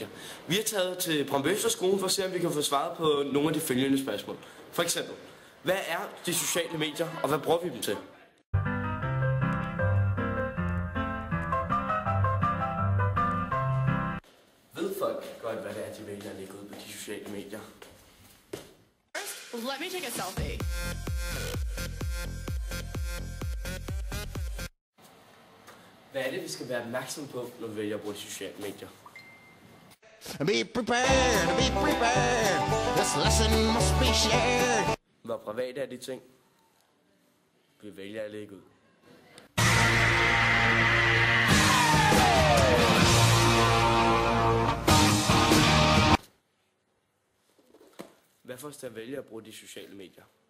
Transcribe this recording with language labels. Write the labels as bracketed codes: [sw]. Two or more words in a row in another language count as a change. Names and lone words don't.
[da] Vi har taget til Brøndby-skolen for at se, om vi kan få svaret på nogle af de følgende spørgsmål. For eksempel, hvad er de sociale medier, og hvad bruger vi dem til? Ved folk godt, hvad det er, de vælger at lægge ud på de sociale medier? [en] Let me take a selfie. [da] Hvad er det, vi skal være opmærksom på, når vi vælger at bruge de sociale medier? [en] Be prepared, this lesson must be shared. [da] Hvor private er de ting, vi vælger at lægge ud? Hvad får os til at vælge at bruge de sociale medier?